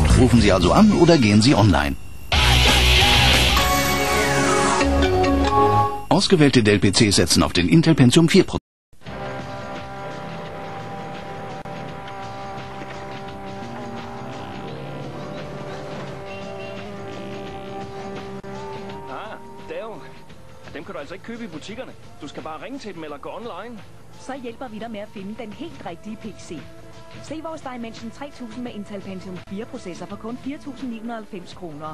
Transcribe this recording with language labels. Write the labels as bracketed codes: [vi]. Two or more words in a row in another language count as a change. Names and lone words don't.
[de] Rufen Sie also an oder gehen Sie online. Ausgewählte Dell PCs setzen auf den Intel Pentium 4 Prozessor. [da] Dem kan du altså ikke købe i butikkerne. Du skal bare ringe til dem eller gå online. Så hjælper vi dig med at finde den helt rigtige PC. Se vores Dimension 3000 med Intel Pentium 4 processor for kun 4.990 kroner.